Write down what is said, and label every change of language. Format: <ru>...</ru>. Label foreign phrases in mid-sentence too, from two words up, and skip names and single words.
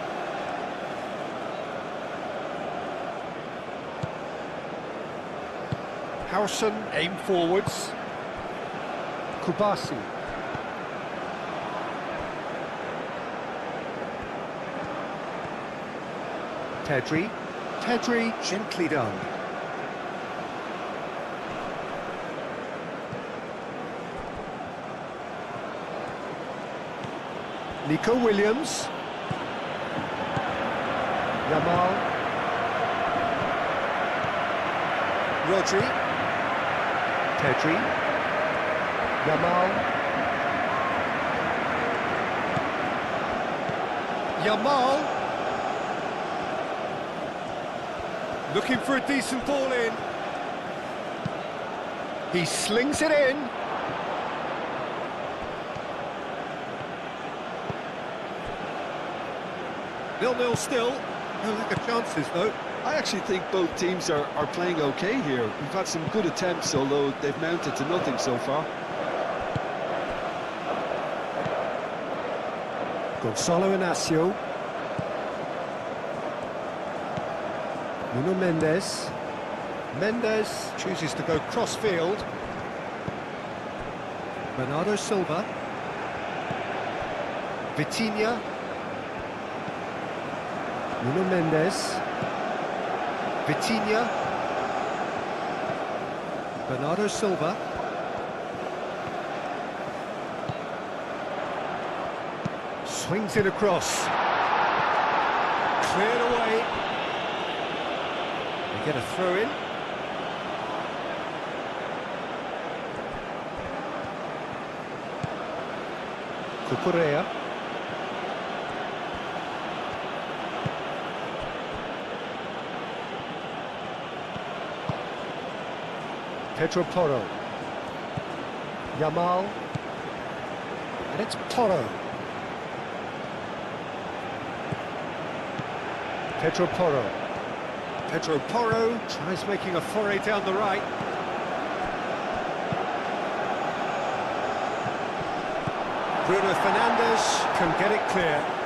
<en>Howson aim forwards. Kubasi. Pedri. Pedri gently done. Nico Williams. Yamal. Rodri. Pedri. Yamal. Yamal. Looking for a decent ball in. He slings it in. 0-0 still. No lack of chances, though. I actually think both teams are playing okay here. We've had some good attempts, although they've mounted to nothing so far. Gonzalo Inacio. Nuno Mendes. Mendes chooses to go cross-field. Bernardo Silva. Vitinha. Nuno Mendes. Vitinha. Bernardo Silva. Swings it across. Cleared away. They get a throw in. Cucurella. Pedro Porro. Yamal. And it's Porro. Pedro Porro. Pedro Porro tries making a foray down the right. Bruno Fernandes can get it clear.</en>